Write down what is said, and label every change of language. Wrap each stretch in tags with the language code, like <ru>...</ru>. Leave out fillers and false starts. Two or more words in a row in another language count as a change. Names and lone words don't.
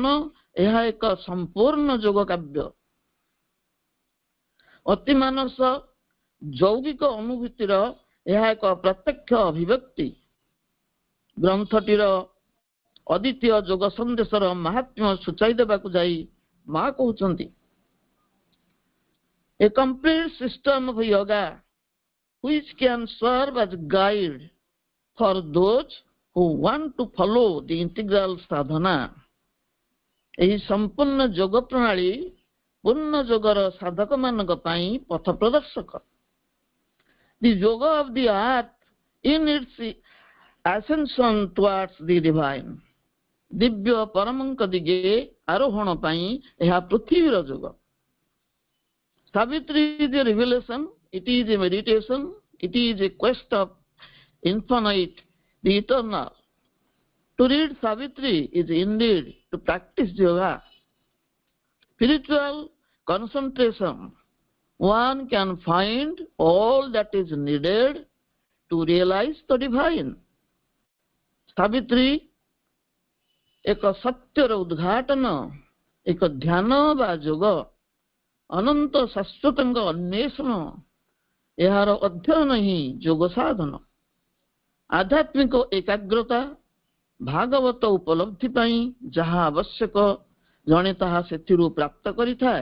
<or>ଏହା ଏକ ସମ୍ପୂର୍ଣ୍ଣ ଯୋଗ କାବ୍ୟ। ଅତିମାନସ ଯୌଗିକ ଅନୁଭୂତିର ଏହା ଏକ ପ୍ରତ୍ୟକ୍ଷ ଅଭିବ୍ୟକ୍ତି। ଗ୍ରନ୍ଥଟିର ଅଦ୍ୱିତୀୟ ଯୋଗ ସନ୍ଦେଶର ମାହାତ୍ମ୍ୟ ସୂଚାଇ ଦେବାକୁ ଯାଇ ମା କହୁଛନ୍ତି,</or> <en>A complete system of yoga which can serve as guide for those who want to follow the integral sadhana.</en> <or>ଏହି ସମ୍ପୂର୍ଣ୍ଣ ଯୋଗ ପ୍ରଣାଳୀ ପୂର୍ଣ୍ଣ ଯୋଗର ସାଧକ ମାନଙ୍କ ପାଇଁ ପଥ ପ୍ରଦର୍ଶକ।</or> <en>The yoga of the earth in its ascension towards the divine.</en> <or>ଦିବ୍ୟ ପରମଙ୍କ ଦିଗେ ଆରୋହଣ ପାଇଁ ଏହା ପୃଥିବୀର ଯୋଗ।</or> <en>Savitri is a revelation, it is a meditation, it is a quest of infinite, the eternal. To read Savitri is indeed to practice yoga. Spiritual concentration. One can find all that is needed to realize the divine.</en> <or>Savitri ଏକ ସତ୍ୟର ଉଦ୍ଘାଟନ, ଏକ ଧ୍ୟାନ ବା ଯୋଗ, ଅନନ୍ତ ଶାଶ୍ୱତଙ୍କ ଅନ୍ୱେଷଣ। ଏହାର ଅଧ୍ୟୟନ ହିଁ ଯୋଗ ସାଧନ। ଆଧ୍ୟାତ୍ମିକ ଏକାଗ୍ରତା, ଭାଗବତ ଉପଲବ୍ଧି ପାଇଁ ଯାହା ଆବଶ୍ୟକ ଜଣେ ତାହା ସେଥିରୁ ପ୍ରାପ୍ତ କରିଥାଏ।</or>